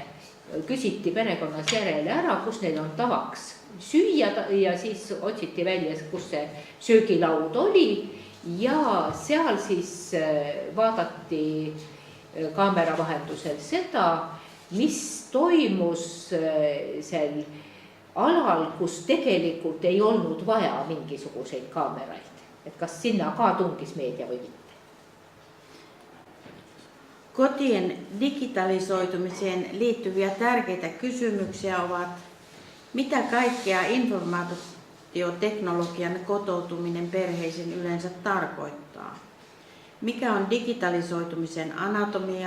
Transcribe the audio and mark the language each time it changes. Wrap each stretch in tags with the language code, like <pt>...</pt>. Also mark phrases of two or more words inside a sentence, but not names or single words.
<et>Küsiti perekonnas järele ära, kus neil on tavaks süüa ja siis otsiti välja, kus see söögilaud oli ja seal siis vaadati kaamera vahendusel seda, mis toimus sel alal, kus tegelikult ei olnud vaja mingisuguseid kaameraid. Et kas sinna ka tungis meedia või mitte.</et> <fi>Kotien digitalisoitumiseen liittyviä tärkeitä kysymyksiä ovat, mitä kaikkea informaatioteknologian kotoutuminen perheisiin yleensä tarkoittaa? Mikä on digitalisoitumisen anatomia?</fi>